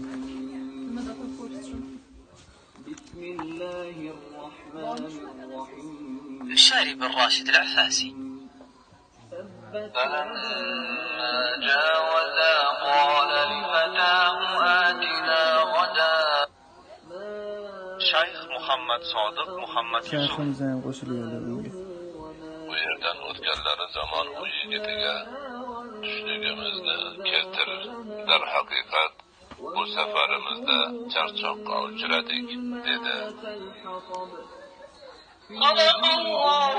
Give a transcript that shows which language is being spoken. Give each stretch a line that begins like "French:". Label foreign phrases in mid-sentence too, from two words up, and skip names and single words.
Arabic: الشاري بن راشد العفاسي. فلما جاوزا قال لفتاه آتنا غدا.
Uzbek: Shayx Muhammad Sodiq Muhammad Shayximizdan ham qo'shilganlar bunga. Bu yerdan o'tganlari zamon u yigitiga tushligimizni keltir. Dar haqiqat bu safarimizda charchoqqa uchradik dedi.